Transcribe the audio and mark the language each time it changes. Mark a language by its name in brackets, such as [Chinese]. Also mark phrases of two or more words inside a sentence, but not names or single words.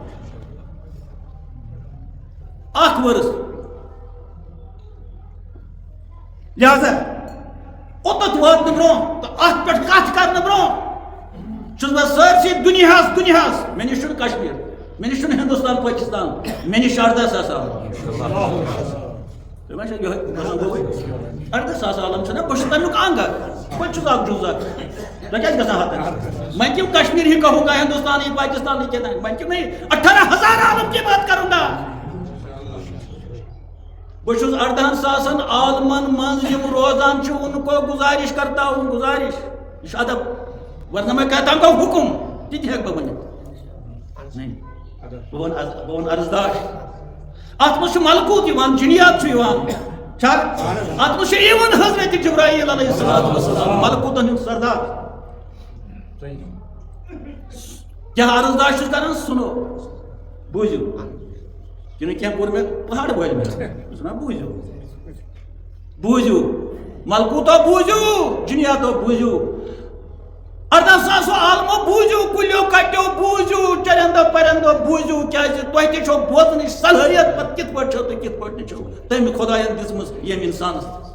[Kashmiri] اکھ ؤرٕس لہذا اوتت واتنہٕ برونٛہہ تہٕ اتھ پٮ۪ٹھ کتھ کرنہٕ برونٛہہ چھُس بہٕ سٲرسٕے دُنیاہس مےٚ نِش چھُنہٕ کشمیٖر مےٚ نِش چھُنہٕ ہندوستان پٲکستان مےٚ نِش 18,000 عالم تُہۍ ما چھِ یِہوٚے گژھان 18,000 عالم چھِنہ بہٕ چھُس تمیُک انگ اکھ بہٕ چھُس اکھ جُز اکھ تۄہہِ کیٛازِ گژھان ہتن وۄنۍ [Urdu] کیوں کشمیر ہی کہو گا ہندوستان ہی پاکستان ہی کہنا [Kashmiri] وۄنۍ [Urdu] کیوں نہیں 18,000 عالم کی بات کروں گا [Kashmiri] بہٕ چھُس 18,000 عالمن منٛز یِم روزان چھِ [Urdu] ان کو گزارش کرتا ہوں [Kashmiri] گزارش یہ چھُ ادب [Urdu] ورنہ میں کہتا ہوں [Kashmiri] حکم تہِ تہِ ہیٚکہٕ بہٕ ؤنِتھ نہیں بہٕ وَنہٕ عرضداش اتھ منٛز چھُ ملکوٗت یِوان جِنیات چھُ یِوان چھا اتھ منٛز چھُ ایون حضرت جبرائیل [Arabic] علیہ الصلوۃ والسلام [Kashmiri] ملکوٗتن ہُنٛد سردار کیٛاہ عرضداش چھُس کران سُنو بوٗزِو کنہ کینٛہہ کوٚر مےٚ پہاڑ وٲلۍ مےٚ چھُنا بوٗزِو ملکوٗتو بوٗزِو جِنیاتو بوٗزِو 18,000 عالمو بوٗزِو کُلیو کٹیو بوٗزِو چرندو پرندو بوٗزِو کیٛازِ تۄہہِ تہِ چھو بوزنٕچ صلٲحیت پتہٕ کِتھ پٲٹھۍ چھو تہٕ کِتھ پٲٹھۍ نہٕ چھو تٔمۍ خۄداین دِژمٕژ ییٚمہِ اِنسانس